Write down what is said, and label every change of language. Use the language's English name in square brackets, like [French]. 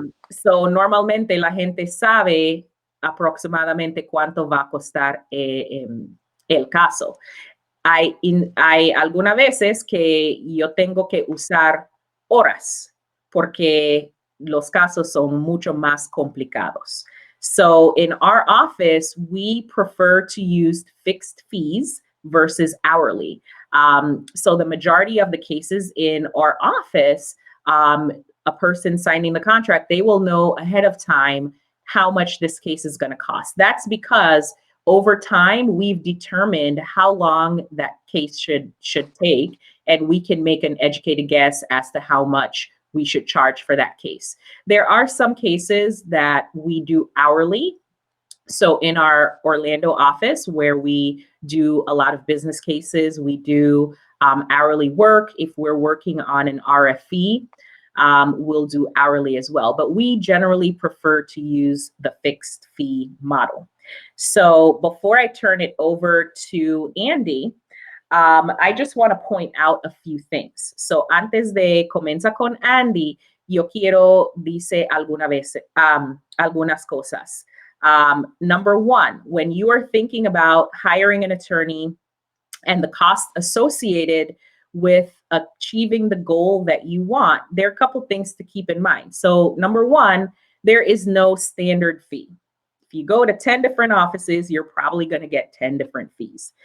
[Spanish] So, normalmente la gente sabe aproximadamente cuánto va a costar el caso. Hay algunas veces que yo tengo que usar horas porque los casos son mucho más complicados. [English] So in our office, we prefer to use fixed fees versus hourly. So the majority of the cases in our office, a person signing the contract, they will know ahead of time how much this case is going to cost. That's because over time, we've determined how long that case should take, and we can make an educated guess as to how much we should charge for that case. There are some cases that we do hourly. So in our Orlando office, where we do a lot of business cases, we do hourly work. If we're working on an RFE, we'll do hourly as well. But we generally prefer to use the fixed fee model. So before I turn it over to Andy, I just want to point out a few things. [Spanish] So antes de comenzar con Andy, yo quiero dice algunas cosas. [English] Number one, when you are thinking about hiring an attorney and the cost associated with achieving the goal that you want, there are a couple things to keep in mind. So number one, there is no standard fee. If you go to 10 different offices, you're probably going to get 10 different fees.